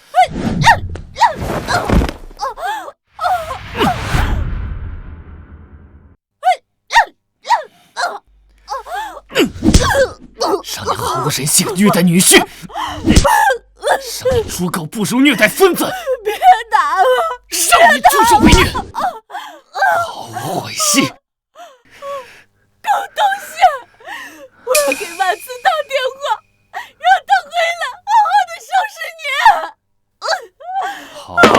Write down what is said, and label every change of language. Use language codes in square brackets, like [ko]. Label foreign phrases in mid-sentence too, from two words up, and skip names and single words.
[zh] 让你毫无人性的虐待女婿，让你猪狗不如虐待孫子，別打我！讓你助紂為虐，好惡心！狗東西！我要給曼慈打電話，讓他回來，好好的收拾你。